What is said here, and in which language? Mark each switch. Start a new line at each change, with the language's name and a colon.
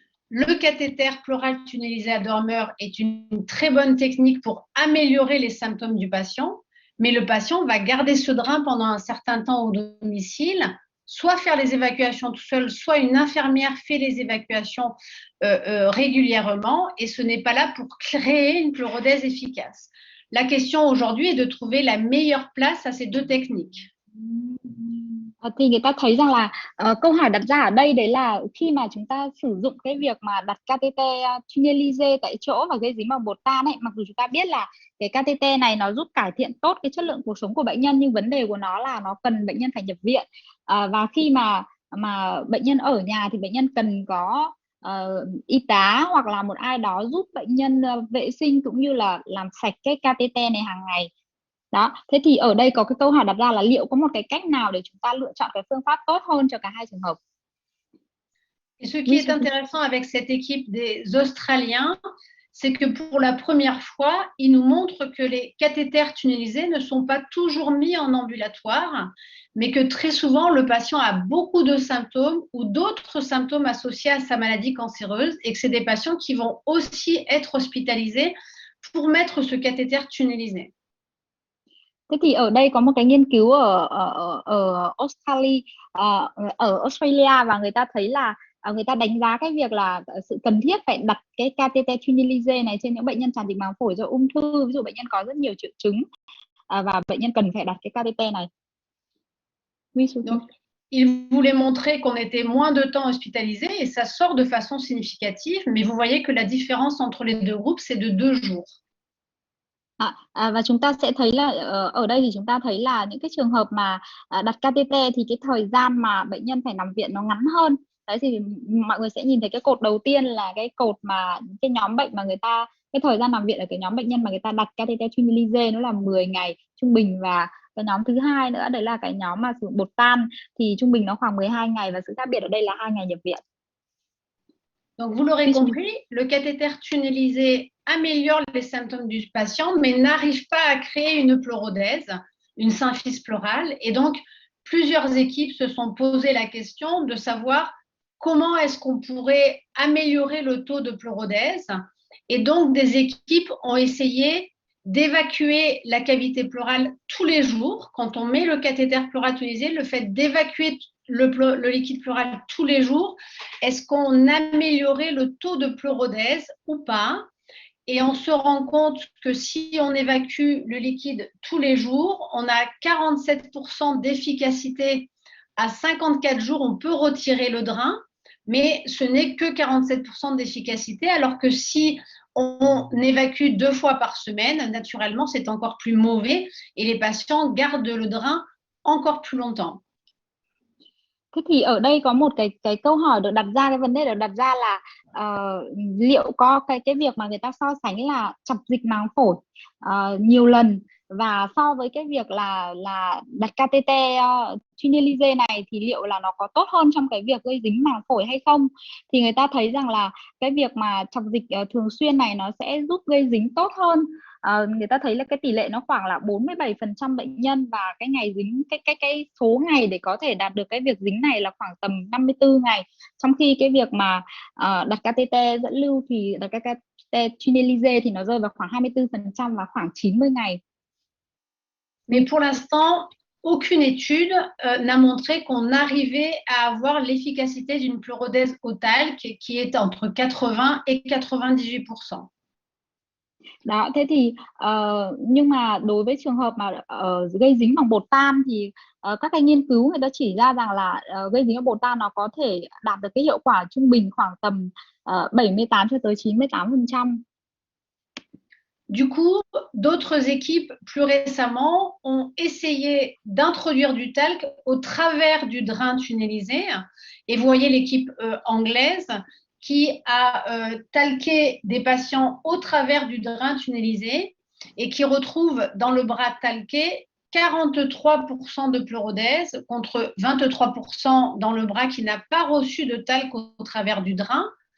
French: Le cathéter pleural tunnelisé à dormeur est une très bonne technique pour améliorer les symptômes du patient, mais le patient va garder ce drain pendant un certain temps au domicile, soit faire les évacuations tout seul, soit une infirmière fait les évacuations régulièrement, et ce n'est pas là pour créer une pleurodèse efficace. La question aujourd'hui est de trouver la meilleure place à ces deux techniques.
Vietnamese: Thì người ta thấy rằng là câu hỏi đặt ra ở đây đấy là khi mà chúng ta sử dụng cái việc mà đặt catheter tunnelise tại chỗ và gây dính bằng bột tan ấy, mặc dù chúng ta biết là cái catheter này nó giúp cải thiện tốt cái chất lượng cuộc sống của bệnh nhân, nhưng vấn đề của nó là nó cần bệnh nhân phải nhập viện, và khi mà bệnh nhân ở nhà thì bệnh nhân cần có y tá hoặc là một ai đó giúp bệnh nhân vệ sinh cũng như là làm sạch cái catheter này hàng ngày. Đó, thế thì ở đây có cái câu hỏi đặt ra là liệu có một cái cách nào để chúng ta lựa chọn cái phương pháp tốt hơn cho cả hai trường hợp?
French: Et ce qui est intéressant avec cette équipe des Australiens, c'est que pour la première fois, il nous montre que les cathéters tunnelisés ne sont pas toujours mis en ambulatoire, mais que très souvent, le patient a beaucoup de symptômes ou d'autres symptômes associés à sa maladie cancéreuse et que c'est des patients qui vont aussi être hospitalisés pour mettre ce cathéter tunnelisé.
Vietnamese: Thế thì ở đây có một cái nghiên cứu ở Australia, ở Australia, và người ta thấy là người ta đánh giá cái việc là sự cần thiết phải đặt cái catheter tunnelisé này trên những bệnh nhân tràn dịch màng phổi do ung thư, ví dụ bệnh nhân có rất nhiều triệu chứng và bệnh nhân cần phải đặt cái catheter này.
French: Donc, il voulait montrer qu'on était moins de temps hospitalisé et ça sort de façon significative, mais vous voyez que la différence entre les deux groupes, c'est de 2 jours.
Vietnamese: Và chúng ta sẽ thấy là ở đây thì chúng ta thấy là những cái trường hợp mà đặt catheter thì cái thời gian mà bệnh nhân phải nằm viện nó ngắn hơn. Đấy thì mọi người sẽ nhìn thấy cái cột đầu tiên là cái cột mà cái nhóm bệnh mà cái thời gian nằm viện ở cái nhóm bệnh nhân mà người ta đặt catheter tunnelisé nó là 10 ngày trung bình, và cái nhóm thứ hai nữa đấy là cái nhóm mà sử dụng bột tan thì trung bình nó khoảng 12 ngày, và sự khác biệt ở đây là 2 ngày nhập viện.
French: Donc, vous l'aurez compris, le cathéter tunnelisé améliore les symptômes du patient, mais n'arrive pas à créer une pleurodèse, une symphyse pleurale. Et donc, plusieurs équipes se sont posé la question de savoir comment est-ce qu'on pourrait améliorer le taux de pleurodèse. Et donc, des équipes ont essayé d'évacuer la cavité pleurale tous les jours. Quand on met le cathéter pleural tunnelisé, le fait d'évacuer le liquide pleural tous les jours, est-ce qu'on améliorait le taux de pleurodèse ou pas? Et on se rend compte que si on évacue le liquide tous les jours, on a 47% d'efficacité. À 54 jours, on peut retirer le drain, mais ce n'est que 47% d'efficacité, alors que si on évacue 2 fois par semaine, naturellement, c'est encore plus mauvais et les patients gardent le drain encore plus longtemps.
Vietnamese: Thế thì ở đây có một cái câu hỏi được đặt ra, cái vấn đề được đặt ra là liệu có cái việc mà người ta so sánh là chọc dịch màng phổi nhiều lần và so với cái việc là đặt catheter tunnelisé này thì liệu là nó có tốt hơn trong cái việc gây dính màng phổi hay không, thì người ta thấy rằng là cái việc mà chọc dịch thường xuyên này nó sẽ giúp gây dính tốt hơn. Người ta thấy là cái tỷ lệ nó khoảng là 47% bệnh nhân, và cái ngày dính cái số ngày để có thể đạt được cái việc dính này là khoảng tầm 54 ngày, trong khi cái việc mà đặt catheter dẫn lưu thì đặt catheter tunnelisé thì nó rơi vào khoảng 24% và khoảng 90 ngày.
French: Mais pour l'instant, aucune étude n'a montré qu'on arrivait à avoir l'efficacité d'une pleurodèse au talc qui est entre 80 et 98%.
Vietnamese: Đó, thế thì nhưng mà đối với trường hợp mà gây dính bằng bột tan thì các cái nghiên cứu người ta chỉ ra rằng là gây dính bằng bột tan nó có thể đạt được cái hiệu quả trung bình khoảng tầm 78 cho tới 98%.
French: Du coup, d'autres équipes plus récemment ont essayé d'introduire du talc au travers du drain tunnelisé. Et vous voyez l'équipe anglaise qui a talqué des patients au travers du drain tunnelisé et qui retrouve dans le bras talqué 43% de pleurodèse contre 23% dans le bras qui n'a pas reçu de talc au travers du drain.